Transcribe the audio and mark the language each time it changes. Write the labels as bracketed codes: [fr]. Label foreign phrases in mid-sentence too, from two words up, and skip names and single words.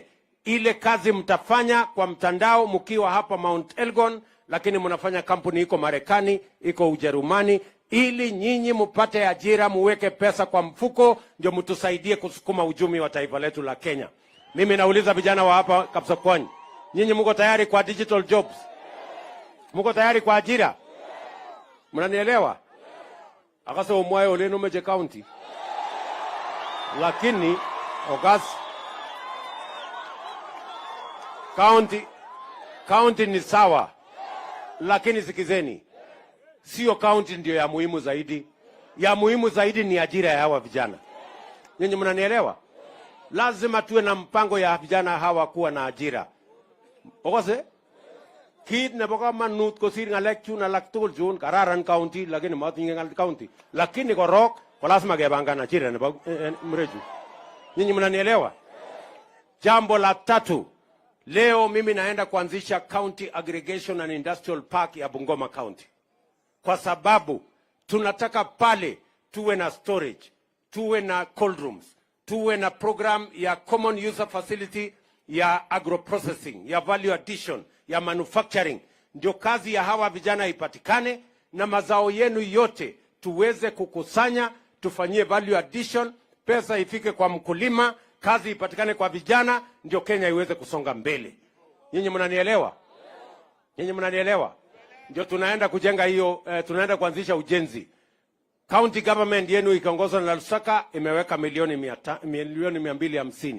[sw] Ile kazi mtafanya kwa mtandao mkiwa hapa Mount Elgon, lakini mnafanya kampuni iko Marekani, iko Ujerumani, ili nyinyi mpate ajira, muweke pesa kwa mfuko, ndio mtusaidie kusukuma uchumi wa taifa letu la Kenya. Mimi nauliza vijana wa hapa Kapsokwony, nyinyi mko tayari kwa [en] digital jobs? [sw] Mko tayari kwa ajira? Mnanielewa? [kln] Akasa umwaye oleno meje county. [sw] Lakini county ni sawa. Lakini sikizeni, sio county ndio ya muhimu zaidi. Ya muhimu zaidi ni ajira ya hawa vijana. Nyinyi mnanielewa? Lazima tuwe na mpango ya vijana hawa kuwa na ajira. [kln] Okose? Kit nebo kamanut kosir ngalek chun alak tugul chun kararan county lakini matinye ngal county. Lakini korok ko lazima kepangan ajira nebo mreju. [sw] Nyinyi mnanielewa? Jambo la tatu, leo mimi naenda kuanzisha County Aggregation and Industrial Park ya Bungoma County. Kwa sababu tunataka pale tuwe na storage, tuwe na [en] cold rooms, [sw] tuwe na program ya [en] common user facility [sw] ya agroprocessing, ya [en] value addition, [sw] ya manufacturing. Ndio kazi ya hawa vijana ipatikane na mazao yenu yote tuweze kukusanya, tufanyie [en] value addition, [sw] pesa ifike kwa mkulima, kazi ipatikane kwa vijana, ndio Kenya iweze kusonga mbele. Nyinyi mnanielewa? Nyinyi mnanielewa? Ndio tunaenda kujenga hiyo, tunaenda kuanzisha ujenzi. [en] County government [sw] yenu ikiongozwa na Lusaka imeweka milioni 250.